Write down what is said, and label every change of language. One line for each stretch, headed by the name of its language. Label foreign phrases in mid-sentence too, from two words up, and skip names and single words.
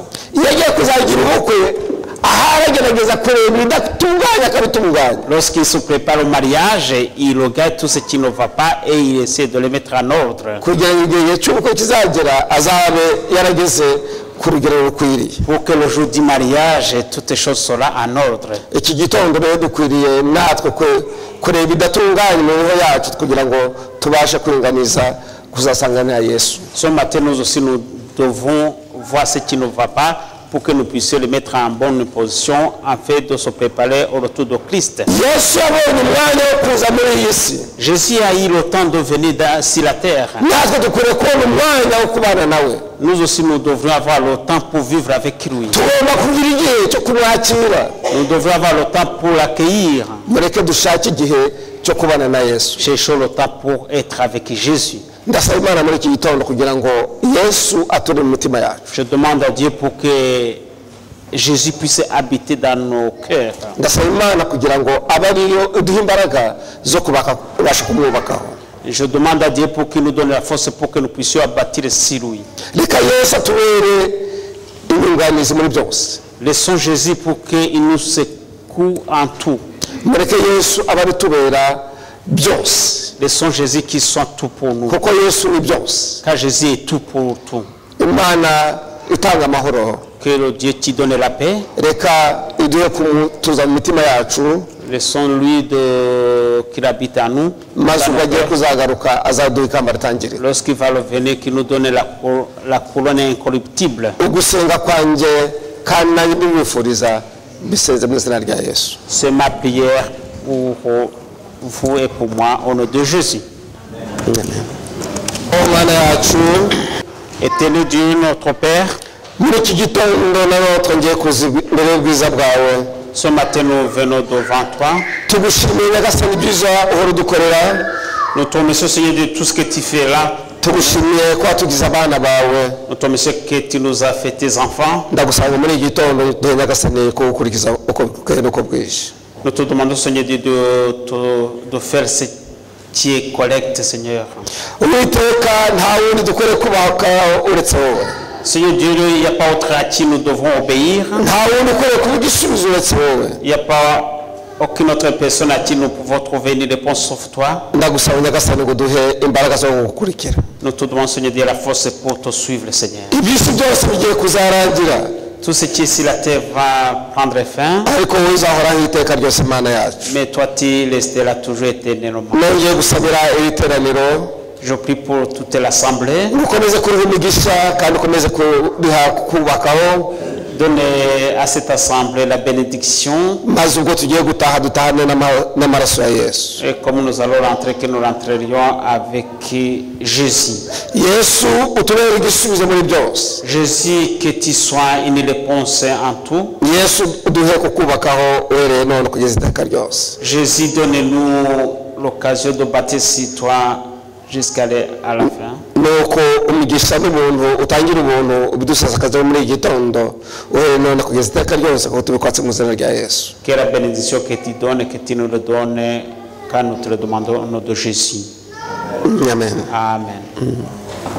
Kinyarwanda: iyo agiye kuzagira ubukwe aharagerageza kureba ibidatunganya akabitunganya.
French: Lorsqu'il se prépare au mariage, il regarde tout ce qui ne va pas et il essaie de le mettre en ordre.
Kinyarwanda: kugira ngo igihe cy'ubukwe kizagera azabe yarageze ku rugero rukwiriye.
French: Pour que le jour du mariage, toutes choses seront en ordre.
Kinyarwanda: iki gitondo rero dukwiriye natwe kureba ibidatunganya imibereho yacu kugira ngo tubashe kuringaniza kuzasanganira Yesu.
French: Ce matin, nous aussi, nous devons voir ce qui ne va pas pour que nous puissions le mettre en bonne position afin de se préparer au retour de Christ.
Kinyarwanda: Yesu yabonye umwanya wo kuza muri iyi si.
French: Jésus a eu le temps de venir sur la terre.
Kinyarwanda: natwe dukwiriye kubona umwanya wo kubana nawe.
French: Nous aussi, nous devrions avoir le temps pour vivre avec lui.
Kinyarwanda: tugomba kugira igihe cyo kumwakira.
French: Nous devrions avoir le temps pour l'accueillir.
Kinyarwanda: mureke dushake igihe cyo kubana na Yesu.
French: Cherchons le temps pour être avec Jésus.
Kinyarwanda: ndasaba Imana muri iki gitondo kugira ngo Yesu ature mu mitima yacu.
French: Je demande à Dieu pour que Jésus puisse habiter dans nos cœurs.
Kinyarwanda: ndasaba Imana kugira ngo abe ariyo uduha imbaraga zo kubasha kumwubakaho.
French: Je demande à Dieu pour qu'il nous donne la force pour que nous puissions bâtir sur lui.
Kinyarwanda: reka Yesu atubere inyunganizi muri byose.
French: Laissons Jésus pour qu'il nous secoue en tout.
Kinyarwanda: mureke yesu aba bitubera byose.
French: Laissons Jésus qui soit tout pour nous.
Kinyarwanda: kuko yesu ni byose.
French: Car Jésus est tout pour tout.
Kinyarwanda: imana itanga amahoro.
French: Que le Dieu qui donne la paix.
Kinyarwanda: reka iduhe kumutuza mu mitima yacu.
French: Laissons-lui qu'il habite en nous.
Kinyarwanda: maze ubwo agiye kuzagaruka azaduha ikamba ritangirira.
French: Lorsqu'il va revenir, qu'il nous donne la couronne incorruptible.
Kinyarwanda: ugusenga kwanjye kandi nanjye ndibifuriza bisenze mu izina rya yesu.
French: C'est ma prière pour vous et pour moi au nom de Jésus.
Kinyarwanda: Mana yacu,
French: Éternel Dieu, notre Père,
Kinyarwanda: muri iki gitondo nanone twongeye kuza imbere y'ubwiza bwawe.
French: ce matin nous venons devant toi.
Kinyarwanda: tugushimiye nyagasani ibyiza uhora udukorera.
French: Nous te remercions Seigneur de tout ce que tu fais là.
Kinyarwanda: tugushimiye ko watugize abana bawe.
French: Nous te remercions que tu nous as fait tes enfants.
Kinyarwanda: ndagusanga muri iki gitondo duhe nyagasani ko gukurikiza uko bwije n'uko bwije.
French: Nous te demandons Seigneur de faire ce qui est correct Seigneur.
Kinyarwanda: uwiteka nta wundi dukwiriye kubaka uretse wowe.
French: Seigneur Dieu, il n'y a pas autre à qui nous devons obéir.
Kinyarwanda: nta wundi ukwiriye kuba igisubizo uretse wowe.
French: Il n'y a pas aucune autre personne à qui nous pouvons trouver une réponse sauf toi.
Kinyarwanda: ndagusaba nyagasani ngo duhe imbaraga zo gukurikira.
French: Nous te demandons Seigneur Dieu la force pour te suivre Seigneur.
Kinyarwanda: iby'isi byose bigiye kuzarangira.
French: Tout ce qui est sur la terre va prendre fin.
Kinyarwanda: ariko wowe uzahoraho iteka ryose Mana yacu.
French: Mais toi tu resteras toujours éternellement.
Kinyarwanda: nongeye gusabira iri teraniro.
French: Je prie pour toute l'assemblée.
Kinyarwanda: ukomeze kuriha imigisha kandi ukomeze kuriha kubakaho.
French: Donne à cette assemblée la bénédiction.
Kinyarwanda: maze ubwo tugiye gutaha dutahane n'amaraso ya yesu.
French: Et comme nous allons rentrer, que nous rentrerions avec Jésus.
Kinyarwanda: yesu utubere igisubizo muri byose.
French: Jésus, que tu sois une réponse en tout.
Kinyarwanda: yesu uduhe kukubakaho uhereye none kugeza iteka ryose.
French: Jésus, donne-nous l'occasion de bâtir sur toi jusqu'à la fin.
Kinyarwanda: nuko umugisha n'ubuntu utangira ubuntu ubidusasakaza muri iki gitondo uhereye none kugeza iteka ryose kuko tubikwatse mu izina rya yesu.
French: Que la bénédiction que tu donnes, que tu nous le donnes, car nous te le demandons au nom de Jésus.
Kinyarwanda: amen.
French: Amen.